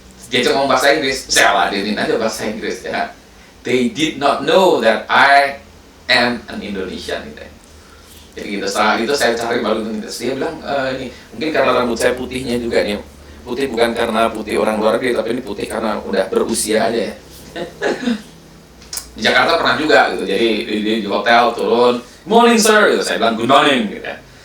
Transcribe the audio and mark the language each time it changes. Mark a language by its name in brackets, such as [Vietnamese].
[Indonesian] Dia cuma ngomong bahasa Inggris, saya ladenin aja bahasa Inggris ya. [English] They did not know that I am an Indonesian gitu ya. [Indonesian] Jadi gitu, setelah itu saya cari baru identitas. Dia bilang, ini mungkin karena rambut saya putihnya juga nih. Putih bukan karena putih orang luar negeri, tapi ini putih karena udah berusia aja ya. Di Jakarta pernah juga gitu, jadi di hotel turun, [English] morning sir, [Indonesian] gitu. Saya bilang [English] good morning [Indonesian] gitu ya.